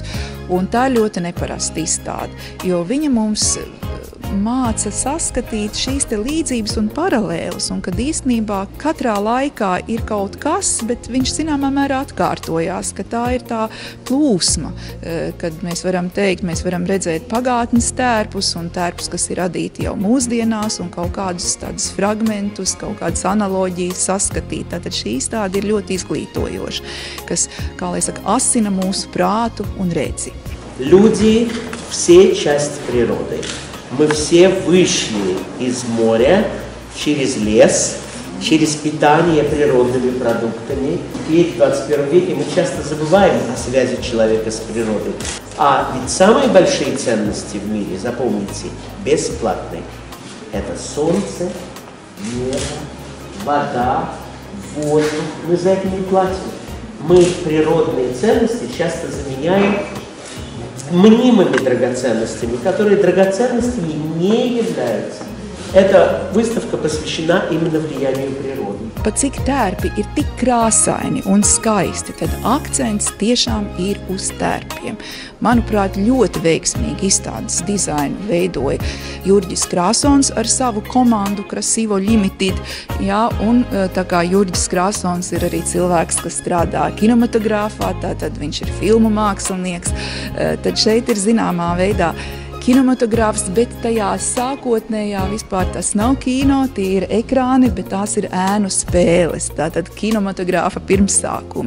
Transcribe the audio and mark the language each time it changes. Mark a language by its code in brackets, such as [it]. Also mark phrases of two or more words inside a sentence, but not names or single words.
[lv] Un tā ļoti neparasta izstāde, jo viņa mums māca saskatīt šīs te līdzības un paralēlas, un kad īstenībā katrā laikā ir kaut kas, bet viņš zināmā mērā atkārtojās, ka tā ir tā plūsma, kad mēs varam teikt, mēs varam redzēt pagātnes tērpus un tērpus, kas ir radīti jau mūsdienās, un kaut kādus tādus fragmentus, kaut kādas analoģijas saskatīt. Tātad šī izstāde ir ļoti izglītojoša, kas, kā lai saka, asina mūsu prātu un redzi. [ru] Люди все часть природы. Мы все вышли из моря через лес, через питание природными продуктами. Теперь в 21 веке мы часто забываем о связи человека с природой. А ведь самые большие ценности в мире, запомните, бесплатные. Это солнце, небо, вода, воздух. Мы за это не платим. Мы природные ценности часто заменяем мнимыми драгоценностями, которые драгоценностями не являются. Эта выставка посвящена именно влиянию природы. [lv] Pat cik tērpi ir tik krāsaini un skaisti, tad akcents tiešām ir uz tērpiem. Manuprāt, ļoti veiksmīgi izstādes dizainu veidoja Jurģis Krāsons ar savu komandu Krasivo Limited. Jā, un tā kā Jurģis Krāsons ir arī cilvēks, kas strādā kinematogrāfā, tātad viņš ir filmu mākslinieks, tad šeit ir zināmā veidā kinematogrāfs, bet tajā sākotnējā vispār tas nav kino, tie ir ekrāni, bet tās ir ēnu spēles, tātad kinematogrāfa pirmsākumi.